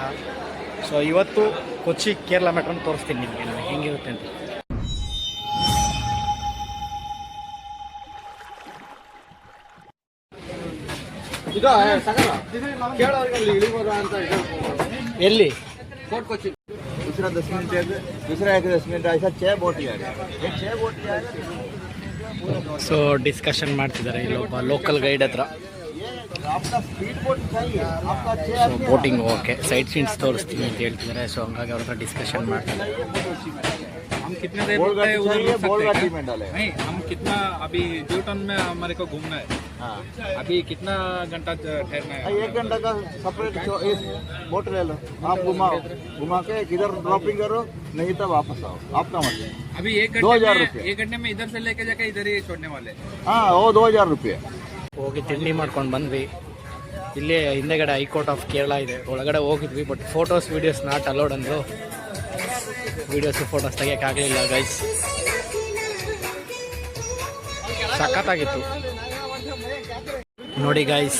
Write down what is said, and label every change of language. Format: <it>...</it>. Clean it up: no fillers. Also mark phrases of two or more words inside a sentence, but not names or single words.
<kn>ಸೊ ಇವತ್ತು ಕೊಚ್ಚಿ ಕೇರಳ ಮೆಟ್ರೋನ ತೋರಿಸ್ತೀನಿ ನಿಮಗೆ ನಾನು ಹೆಂಗಿರುತ್ತೆ ಅಂತ. ಎಲ್ಲಿ</kn> <hi>दूसरा 10 मिनट दूसरा 10 मिनट ऐसा 6 बोट है।</hi> <kn>ಸೊ ಡಿಸ್ಕಷನ್ ಮಾಡ್ತಿದ್ದಾರೆ ಇಲ್ಲೊಬ್ಬ</kn> <en>local guide</en> <kn>ಹತ್ರ. ಸೊ</kn> <en>boating okay, sight scenes</en> <kn>ತೋರಿಸ್ತೀನಿ ಅಂತ ಹೇಳ್ತಿದ್ದಾರೆ. ಸೊ ಹಂಗಾಗಿ ಅವ್ರ ಹತ್ರ ಡಿಸ್ಕಷನ್ ಮಾಡ್ತಿದ್ದಾರೆ.</kn> <hi>हम कितने देर रुकते हैं उधर रुक सकते हैं? नहीं, हम कितना अभी ड्यू टाउन में हमारे को घूमना है। अभी कितना घंटा ठहरना है? 1 घंटा का</hi> <en>separate boat</en> <hi>ले लो, आप घुमा के किधर ड्रॉपिंग करो, नहीं तो वापस आओ, आपका मतलब। अभी 1 घंटे में इधर से लेके जाके इधर ही छोड़ने वाले। हाँ, वो 2000 रुपये।</hi> <kn>ಹೋಗಿ ತಿಂಡಿ ಮಾಡ್ಕೊಂಡು ಬಂದ್ವಿ. ಇಲ್ಲೇ ಹಿಂದೆಗಡೆ ಹೈಕೋರ್ಟ್ ಆಫ್ ಕೇರಳ ಇದೆ, ಒಳಗಡೆ ಹೋಗಿದ್ವಿ.</kn> <en>but photos videos not allowed</en> <kn>ಅಂದರು.</kn> <en>videos photos</en> <kn>ತೆಗಿಯೋಕ್ಕಾಗಲಿಲ್ಲ ಗೈಸ್. ಸಖತ್ತಾಗಿತ್ತು ನೋಡಿ ಗೈಸ್.</kn>